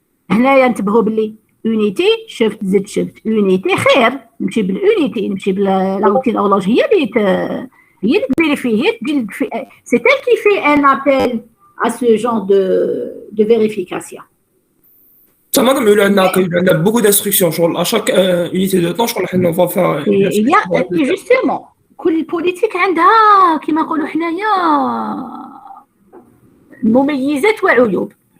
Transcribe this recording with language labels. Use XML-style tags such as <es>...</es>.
<ar>هنايا انتبهوا باللي unité شفت زدت شفت unité خير نمشي بالunité نمشي بلا روتين اورلوج هي اللي تفيريفي هي</ar> <fr>c'est elle qui fait un appel à ce genre de vérification. Madame, il y a beaucoup d'instructions. À chaque unité de temps, je crois qu'on va faire. Et justement,</fr> <ar>كل politique عندها كما نقولوا حنايا مميزات وعيوب.</ar>